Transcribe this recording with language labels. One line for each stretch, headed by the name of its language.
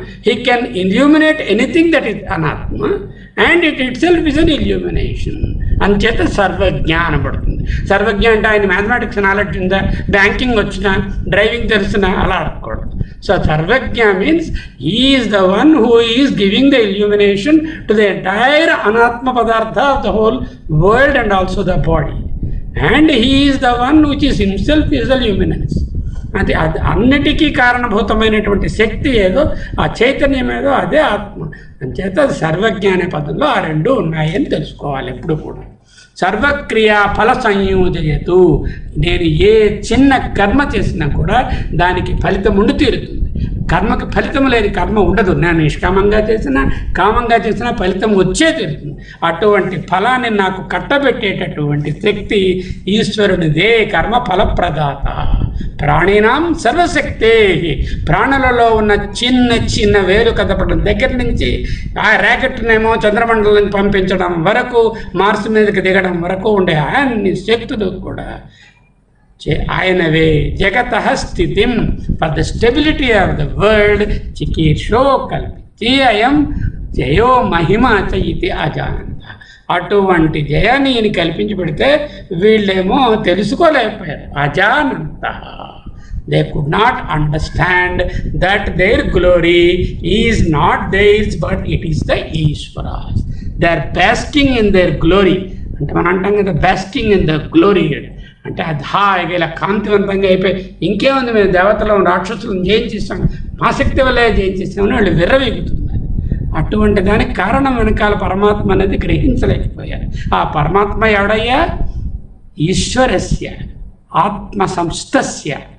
English: He can illuminate anything that is అనాత్మ and itself is an illumination.
Telugu: అంచేత సర్వజ్ఞ అనబడుతుంది. సర్వజ్ఞ అంటే ఆయన మ్యాథమెటిక్స్ నాలెడ్జ్ ఉందా, బ్యాంకింగ్ వచ్చినా, డ్రైవింగ్ తెలిసినా, అలా అడగకూడదు.
English: So సర్వజ్ఞ means he is the one who is giving the illumination to the entire anatma padartha of the whole world and also the body, and he is the one which is himself is the luminance.
Telugu: అది అన్నిటికీ కారణభూతమైనటువంటి శక్తి ఏదో, ఆ చైతన్యం ఏదో అదే ఆత్మ. అంచేత సర్వజ్ఞ అనే పదంలో ఆ రెండు ఉన్నాయని తెలుసుకోవాలి ఎప్పుడు కూడా.
Sanskrit: సర్వక్రియా ఫల సంయోజయతు,
Telugu: నేను ఏ చిన్న కర్మ చేసినా కూడా దానికి ఫలితం ఉండి తీరుతుంది. కర్మకి ఫలితం లేని కర్మ ఉండదు. నేను నిష్కామంగా చేసినా, కామంగా చేసినా ఫలితం వచ్చే తీరుతుంది. అటువంటి ఫలాన్ని నాకు కట్టబెట్టేటటువంటి శక్తి ఈశ్వరునిదే. కర్మ ఫలప్రదాత.
Sanskrit: ప్రాణినాం సర్వశక్తే,
Telugu: ప్రాణులలో ఉన్న చిన్న చిన్న వేలు కదపడం దగ్గర నుంచి ఆ ర్యాకెట్నేమో చంద్రమండలాన్ని పంపించడం వరకు, మార్స్ మీదకి దిగడం వరకు ఉండే అన్ని శక్తులు కూడా ఆయనవే.
Sanskrit: జగతః స్థితిం
English: for the stability of the world
Sanskrit: చికీర్షో కల్పించి అయం జయో మహిమా చ ఇతి అజానంత.
Telugu: అటువంటి జయాన్ని ఈయన కల్పించి పెడితే వీళ్ళేమో తెలుసుకోలేకపోయారు.
Sanskrit: అజానంత.
English: They could not understand that their glory is not theirs but it is the Ishvara's. They are basking in their glory.
Telugu: అంటే మనం అంటాం కదా,
English: basking in the glory.
Telugu: అంటే అది హాయిగా ఇలా కాంతివంతంగా అయిపోయి ఇంకేముంది, మేము దేవతలను రాక్షసులను జయించేస్తాం, మా శక్తి వల్లే జయించేస్తామని వాళ్ళు విర్రవీగుతున్నారు. అటువంటి దానికి కారణం వెనకాల పరమాత్మ అనేది గ్రహించలేకపోయారు. ఆ పరమాత్మ ఎవడయ్యా?
Sanskrit: ఈశ్వరస్య ఆత్మ సంస్థస్య